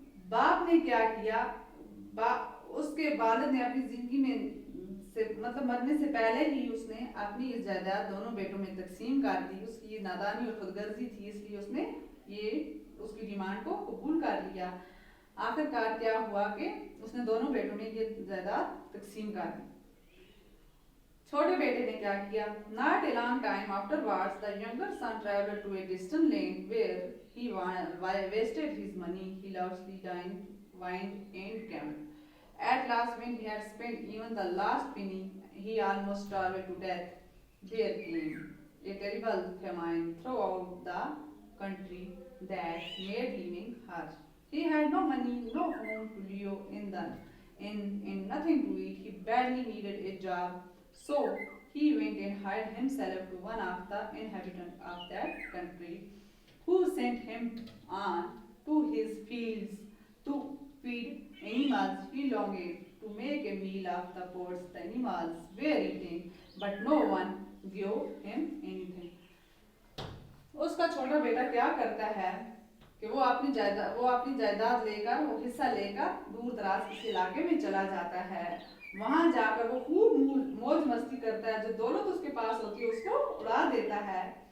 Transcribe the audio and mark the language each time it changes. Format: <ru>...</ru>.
<hi>बाप ने क्या किया? उसके वालिद ने अपनी जिंदगी में मतलब मरने से पहले ही उसने अपनी इस जायदाद दोनों बेटों में तकसीम कर दी। उसकी ये नादानी और खुदगर्जी थी, इसलिए उसने ये उसकी डिमांड को कबूल कर लिया। आखिरकार क्या हुआ कि उसने दोनों बेटों में ये जायदाद तकसीम कर दी। छोटे बेटे ने क्या किया?</hi> <en>Not a long time afterwards, the younger son traveled to a distant land where he wasted his money. He largely dined, wined, and gambled. At last, when he had spent even the last penny, he almost starved to death. There came a terrible famine throughout the country that made living hard. He had no money, no home to live in, and nothing to eat. He badly needed a job, so he went and hired himself to one of the inhabitants of that country, who sent him on to his fields to feed animals. He longed to make a meal of the pods the animals were eating, but no one gave him anything.</en> <hi>उसका छोटा बेटा क्या करता है कि वो अपनी जायदाद लेकर, वो हिस्सा लेकर दूर दराज किसी इलाके में चला जाता है। वहां जाकर वो खूब मौज मस्ती करता है। जो दौलत उसके पास होती है उसको उड़ा देता है।</hi>